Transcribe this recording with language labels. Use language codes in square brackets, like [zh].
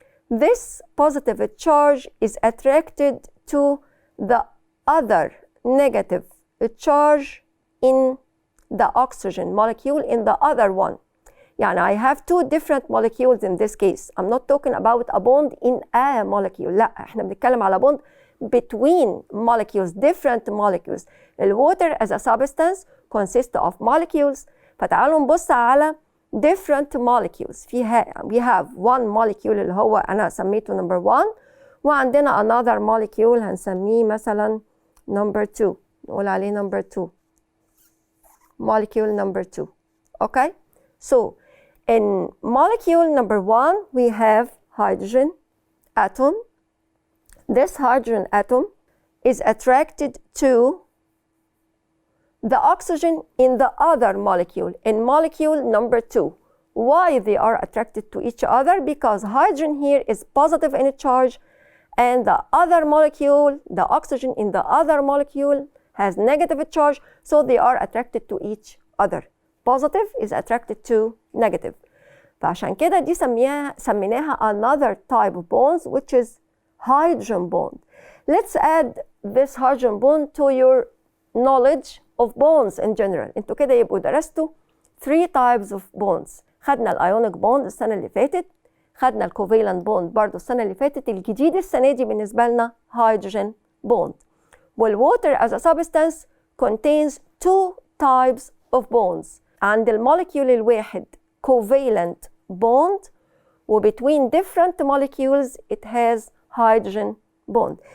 [en] This positive charge is attracted to the other negative charge in the oxygen molecule in the other one. يعني I have two different molecules in this case. I'm not talking about a bond in a molecule. [ar] لا, احنا بنتكلم على [en] bond between molecules, different molecules. The water as a substance consists of molecules. [ar] فتعالوا نبص على [en] different molecules. we have one molecule [ar] اللي هو أنا سميته [en] number 1, [ar] وعندنا [en] another molecule [ar] هنسميه مثلا [en] number 2. [ar] نقول عليه number 2. [en] Molecule number 2. Okay? So, in molecule number 1, we have hydrogen atom. This hydrogen atom is attracted to the oxygen in the other molecule, in molecule number 2. Why they are attracted to each other? Because hydrogen here is positive in charge, and the other molecule, the oxygen in the other molecule, has negative charge, so they are attracted to each other. Positive is attracted to negative. [ar] فعشان كده دي سميناها [en] another type of bonds, which is hydrogen bond. Let's add this hydrogen bond to your knowledge of bonds in general. [ar] انتوا كده يبقوا درستوا 3 [en] types of bonds. [ar] خدنا الايونيك بوند السنة اللي فاتت، خدنا الكوفالنت بوند برضو السنة اللي فاتت. الجديد السنة دي بالنسبة لنا hydrogen bond. [en] والwater as a substance contains 2 types of bonds. [ar] عند المولكيول الواحد [en] covalent bond, [ar] و [en] between different molecules it has hydrogen bond.